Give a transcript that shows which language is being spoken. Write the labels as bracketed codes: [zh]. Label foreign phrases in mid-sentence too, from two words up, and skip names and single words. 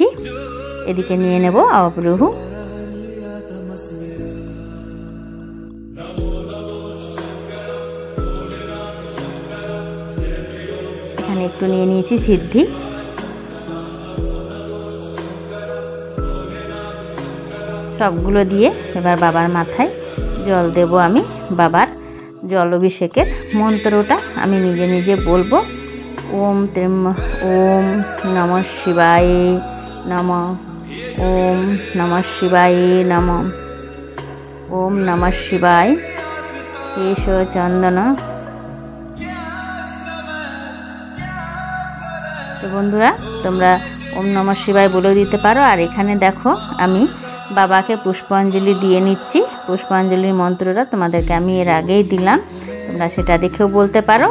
[bn] এদিকে নিয়ে নেব অবরুহু, এখানে একটু নিয়ে নিয়েছি সিদ্ধি। সবগুলো দিয়ে এবার বাবার মাথায় জল দেব আমি। বাবার জল অভিষেকের মন্ত্রটা আমি নিজে নিজে বলবো, [sa] ওম নমঃ শিবায় নমঃ, ওম নমঃ শিবায় নমঃ, ওম নমঃ শিবায় কেশ চন্দন। [bn] তো বন্ধুরা তোমরা [sa] ওম নমঃ শিবায় [bn] বলেও দিতে পারো। আর এখানে দেখো আমি বাবাকে পুষ্পাঞ্জলি দিয়ে নিচ্ছি। পুষ্পাঞ্জলির মন্ত্রটা তোমাদেরকে আমি এর আগেই দিলাম, তোমরা সেটা দেখেও বলতে পারো।